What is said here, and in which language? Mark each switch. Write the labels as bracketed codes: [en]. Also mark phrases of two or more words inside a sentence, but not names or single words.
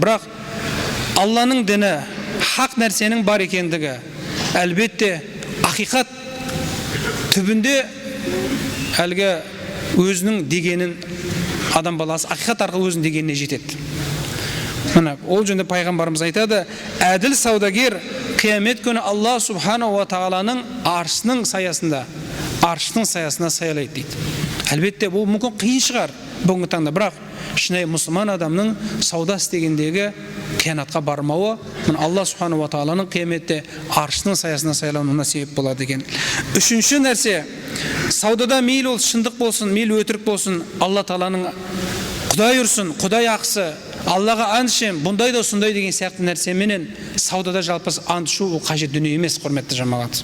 [kk] Бірақ Алланың діні, хақ нәрсенің бар екендігі, әлбетте ақиқат түбінде әлгі өзінің дегенін адам баласы ақиқат арқылы өзінің дегеніне жетеді. Ол жөнінде пайғамбарымыз айтады: әділ саудагер қиямет күні Алла [ar] سبحانه وتعالى [kk] аршының саясына саялайды дейді. Әлбетте бұл мүмкін қиын шығар бүгінгі таңда, бірақ шынайы мұсылман адамның сауда істегендегі қиянатқа бармауы Алла [ar] سبحانه وتعالى [kk] қияметте аршының саясына сайлануына себеп болады екен. Үшінші нәрсе, саудада мейлі ол шындық болсын, мейлі өтірік болсын, Алла тағаланың Құдай ұрсын, Құдай ақсы, Аллаға ант ішем, бұндай да сондай деген сияқты нәрсеменен саудада жалпы ант ішу ол қажет дүние емес, құрметті жамағат.